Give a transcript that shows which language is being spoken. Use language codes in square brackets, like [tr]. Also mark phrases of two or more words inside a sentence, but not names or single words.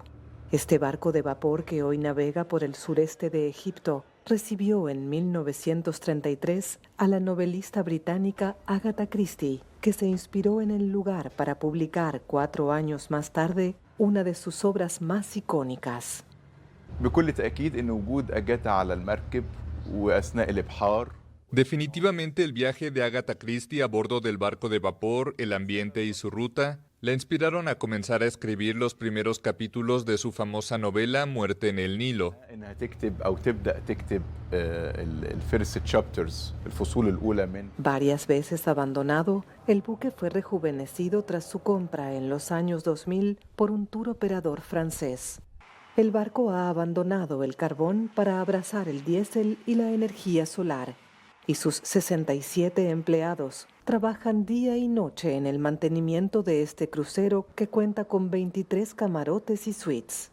[es] Este barco de vapor que hoy navega por el sureste de Egipto recibió en 1933 a la novelista británica Agatha Christie, que se inspiró en el lugar para publicar 4 años más tarde una de sus obras más icónicas. [ar] بكل تأكيد إن وجود أجاتا على المركب وأثناء الإبحار. [es] Definitivamente el viaje de Agatha Christie a bordo del barco de vapor, el ambiente y su ruta Le inspiraron a comenzar a escribir los primeros capítulos de su famosa novela Muerte en el Nilo. [ar] انها تكتب او تبدا تكتب [en] the first chapters [ar] الفصول الاولى من. [es] Varias veces abandonado, el buque fue rejuvenecido tras su compra en los años 2000 por un tour operador francés. El barco ha abandonado el carbón para abrazar el diésel y la energía solar, y sus 67 empleados trabajan día y noche en el mantenimiento de este crucero que cuenta con 23 camarotes y suites.